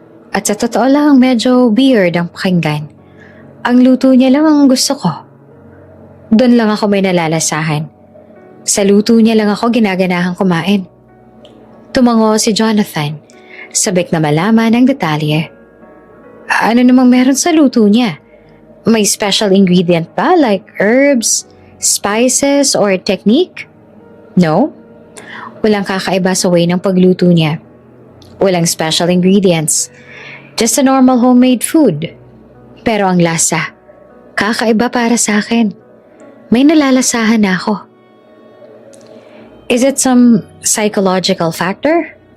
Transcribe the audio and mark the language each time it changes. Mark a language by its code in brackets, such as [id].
[tl] At sa totoo lang, medyo weird ang pakinggan. Ang luto niya lang ang gusto ko. Doon lang ako may nalalasahan. Sa luto niya lang ako ginaganahang kumain." Tumango si Jonathan, sabik na malaman ang detalye. "Ano namang meron sa luto niya? May [en] special ingredient [tl] ba [en] like herbs, spices, or technique?" "No. [tl] Walang kakaiba sa way ng pagluto niya. Walang [en] special ingredients. Just a normal homemade food. [tl] Pero ang lasa, kakaiba para sa akin. May nalalasahan na ako." [en] "Is it some psychological factor?"